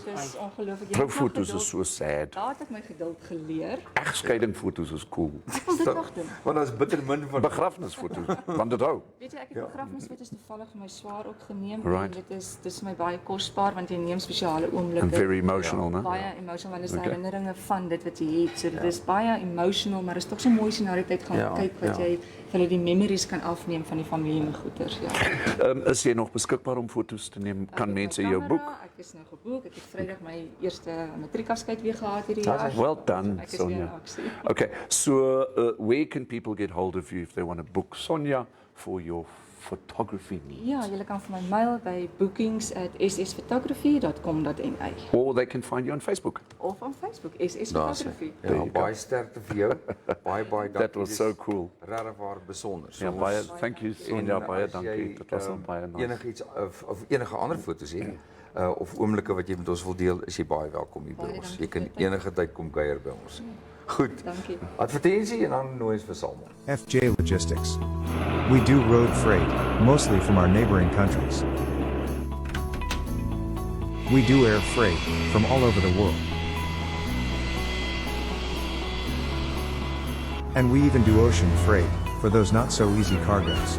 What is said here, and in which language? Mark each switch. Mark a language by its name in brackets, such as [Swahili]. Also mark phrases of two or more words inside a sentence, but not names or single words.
[Afrikaans] Dit is ongelooflik. Troufoto's is [English] so sad. [Afrikaans] Daar het ek my geduld geleer. Egskeidingfoto's is cool. Ek wil dit nog doen. Want daar's bitter min van begrafnisfoto's, want dit hou. Weet jy, ek het begrafnisfoto's toevallig vir my swaar ook geneem en dit is my baie kosbaar want jy neem spesiale oomblikke. [English] And very emotional, [Afrikaans] né? Baie emotional, want dit is herinneringe van dit wat jy het. So dit is baie emotional, maar dit is tog so mooi as jy na die tyd gaan kyk wat jy vir hulle die memories kan afneem van die familie en goeders, Is jy nog beskikbaar om foto's te neem? Kan mense jou boek? Ek is nou geboek. Ek het Vrydag my eerste matriekafskeid weer gehad hierdie jaar. [English] Well done, Sonja. Okay, so where can people get hold of you if they want to book Sonja for your photography needs? [Afrikaans] Ja, julle kan vir my mail by bookings@ssphotography.com.na. [English] Or they can find you on Facebook. [Afrikaans] Of on Facebook, SS Photography. Ja, baie sterkte vir jou. Baie dankie. [English] That was so cool. [Afrikaans] Regtig waar besonder. Ja, baie [English] thank you [Afrikaans] Sonja, baie dankie. Dit was baie nice. Enigiets of enige ander foto's hê of oomblikke wat jy met ons wil deel, is jy baie welkom hier by ons. Jy kan enige tyd kom kuier by ons. Goed. Dankie. Advertensie en dan nooi ons vir Salmon. [English] FJ Logistics. We do road freight, mostly from our neighboring countries. We do air freight, from all over the world. And we even do ocean freight, for those not so easy cargoes.